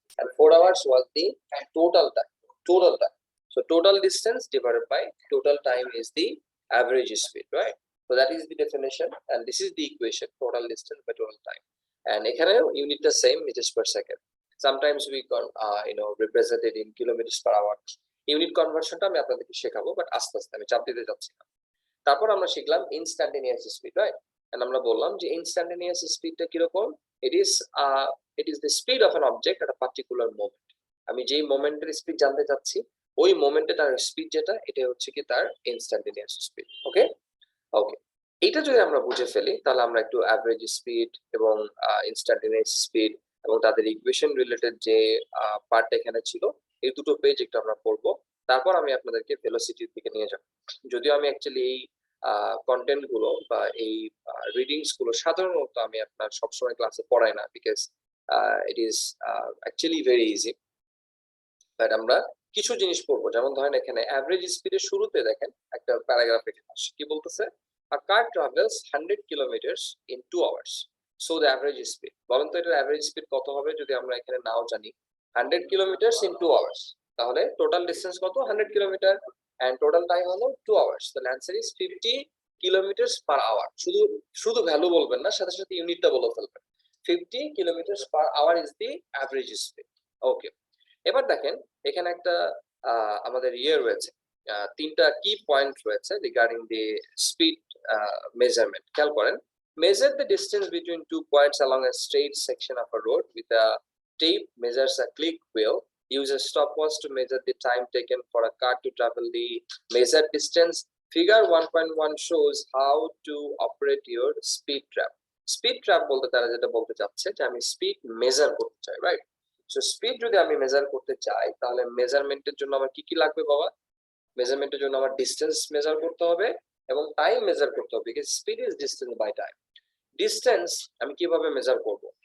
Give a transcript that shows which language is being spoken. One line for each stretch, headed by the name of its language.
English: And 4 hours was the total time. Total time. So total distance divided by total time is the average speed, right? So that is the definition, and this is the equation: total distance by total time. And
Bangla: ekhane
English: unit the same, meters per second. Sometimes we can represent it in kilometers per hour.
Bangla: Unit conversion ta ami আপনাদেরকে শেখাবো, but আস্তে আস্তে, আমি চাপ দিতে যাচ্ছি না। তারপর আমরা শিখলাম ইনস্ট্যান্টেনিয়াস স্পিড, রাইট? এন্ড আমরা বললাম যে ইনস্ট্যান্টেনিয়াস স্পিডটা কি রকম?
English: it is the speed of an object at a particular moment.
Bangla: আমি যেই মোমেন্টের স্পিড জানতে চাচ্ছি, ওই মোমেন্টে তার স্পিড যেটা, এটা হচ্ছে কি তার ইনস্ট্যান্টেনিয়াস স্পিড। ওকে ওকে, এটা যদি আমরা বুঝে ফেলি, তাহলে আমরা একটু অ্যাভারেজ স্পিড এবং ইনস্ট্যান্টেনিয়াস স্পিড এবং তাদের ইকুয়েশন রিলেটেড যে পার্ট এখানে ছিল, এই দুটো পেজ একটু আমরা পড়বো। তারপর আমি আপনাদেরকে ভেলোসিটির দিকে নিয়ে যাব। যদিও আমি অ্যাকচুয়ালি এই কন্টেন্ট গুলো বা এই রিডিংস গুলো সাধারণত আমি আপনার সবসময় ক্লাসে পড়াই না,
English: Because it is actually very easy.
Bangla: But আমরা কিছু জিনিস পড়বো, যেমন ধরেন এখানে অ্যাভারেজ স্পিডের শুরুতে দেখেন একটা প্যারাগ্রাফ এখানে আসে, কি বলতেছে?
English: A car travels 100 kilometers in 2 hours, so the average speed.
Bangla: বলেন তো এটার অ্যাভারেজ স্পিড কত হবে যদি আমরা এখানে নাও জানি?
English: 100 kilometers in 2 hours,
Bangla: তাহলে টোটাল ডিসটেন্স কত?
English: 100 kilometer, and total time হলো 2 hours. The answer is 50 kilometers per hour.
Bangla: শুধু ভ্যালু বলবেন না, সাথে সাথে ইউনিটটা বলে ফেলবেন।
English: 50 kilometers per hour is the average speed.
Bangla: ওকে, এবার দেখেন এখানে একটা আমাদের রয়েছে, তিনটা কি পয়েন্ট রয়েছে
English: Regarding the speed measurement.
Bangla: খেয়াল করেন,
English: measure the distance between 2 points along a straight section of a road with a tape measures a click wheel. Use a stopwatch to measure the time taken for a car to travel the measured distance. Figure 1.1 shows how to operate your speed trap.
Bangla: Speed trap বলতে তারা যেটা বলতে চাচ্ছে যে আমি speed measure করতে চাই, right? So speed যদি আমি মেজার করতে চাই, তাহলে মেজারমেন্টের জন্য আমার কি কি লাগবে বাবা? মেজারমেন্টের জন্য আমার ডিসটেন্স মেজার করতে হবে এবং টাইম মেজার করতে হবে,
English: Because speed is distance by time.
Bangla: Distance আমি কিভাবে মেজার করব?